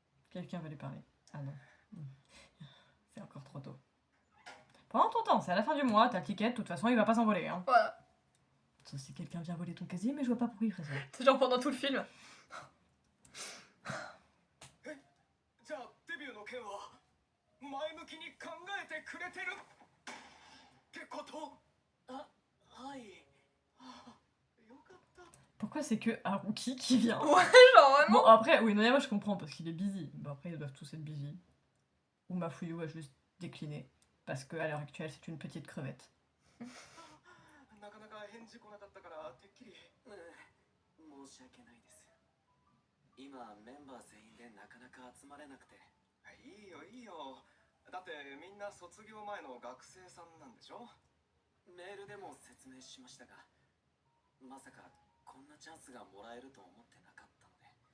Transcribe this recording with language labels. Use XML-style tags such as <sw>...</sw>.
<fr>Quelqu'un veut lui parler. Ah non. C'est encore trop tôt. Prends ton temps, c'est à la fin du mois, t'as le ticket, de toute façon il va pas s'envoler. Hein. Voilà. Sauf si quelqu'un vient voler ton casier, mais je vois pas pourquoi il ferait ça. C'est genre pendant tout le film.</fr> <ja>じゃあデビューの件は前向きに考えてくれてるってこと？あ、はい。あ、よかった。</ja> <fr>Pourquoi c'est que Haruki qui vient? Ouais, genre vraiment. Bon, après, oui, Noyama, je comprends parce qu'il est busy. Bon, après, ils doivent tous être busy. Ou Mafuyu a juste décliné. Parce qu'à l'heure actuelle, c'est une petite crevette.</fr> <ja>なかなか返事来なかったからてっきり。申し訳ないです。今メンバー全員でなかなか集まれなくて。いいよいいよ。だってみんな卒業前の学生さんなんでしょ？メールでも説明しましたが、まさかこんなチャンスがもらえると思ってなかったので。</ja>